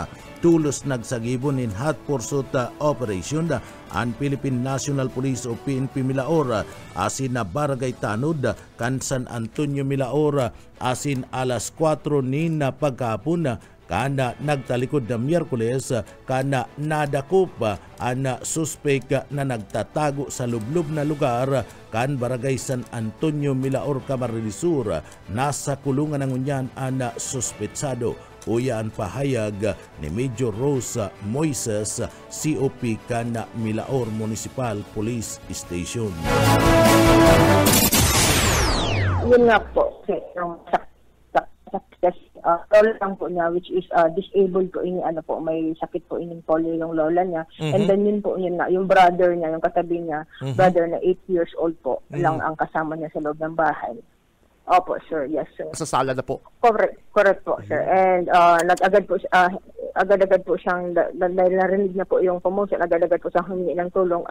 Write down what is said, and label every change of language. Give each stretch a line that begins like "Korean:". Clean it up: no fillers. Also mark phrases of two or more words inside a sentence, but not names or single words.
Bikol: Tulos nagsagibon in hot pursuit operation ang Philippine National Police o PNP Milaor asin na Barangay Tanod kan San Antonio Milaor asin alas 4 ni na pagkahapon kana nagtalikod na Miyerkules kana nadakop ang suspek na nagtatago sa lublob na lugar kan Barangay San Antonio Milaor, Camarines Sur.
Filipino: Nasa kulungan ng unyan ang suspetsado.
Bikol: Uya ang pahayag ni Major Rose Moises, COP kan Milaor Municipal Police Station.
Filipino: Yun nga po, yung lola lang po niya,
English: which is disabled
Filipino: po ini, ano po, may sakit po ining polio yung lola niya.
English: And then
Filipino: yun po, yun na, yung brother niya, yung katabi niya, brother na
English: 8 years old
Filipino: po, lang ang kasama niya sa loob ng bahay. Opo, sir.
English: Yes, sir.
Filipino: Sa sala na po. Correct po, sir.
English: And agad-agad
Filipino: po siyang, dahil narinig na po yung commotion, agad-agad po siyang humingi ng tulong.